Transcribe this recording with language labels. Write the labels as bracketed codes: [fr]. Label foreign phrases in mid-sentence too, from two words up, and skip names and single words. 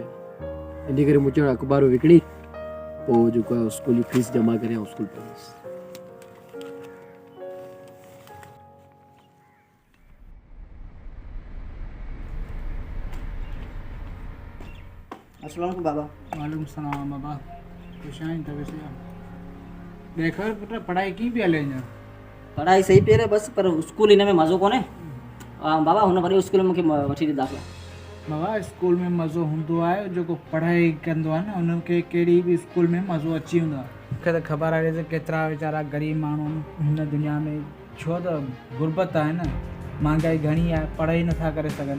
[sd] इन करे मूं चयो अख़बार विकिणी पोइ जेको आहे स्कूल जी फीस जमा करे ऐं स्कूल पढ़ंदुसि। [ar] السلام عليكم بابا. وعليكم السلام [sd] बाबा, खुश आहिनि त वैसे देखो पुट पढ़ाई की पई हले अञा? पढ़ाई सही पे रहे बस, पर स्कूल इन में मज़ो कोन्हे। बाबा हुन वरी स्कूल में मूंखे वठी ॾे दाखिला। बाबा स्कूल में मज़ो हूंदो आहे, जेको पढ़ाई कंदो आहे न उनखे कहिड़ी बि स्कूल में मज़ो अची वेंदो आहे। मूंखे त ख़बर आहे त केतिरा वीचारा ग़रीब माण्हू हिन दुनिया में, छो त गुरबत आहे न, महांगाई घणी आहे, पढ़ाई नथा करे सघनि।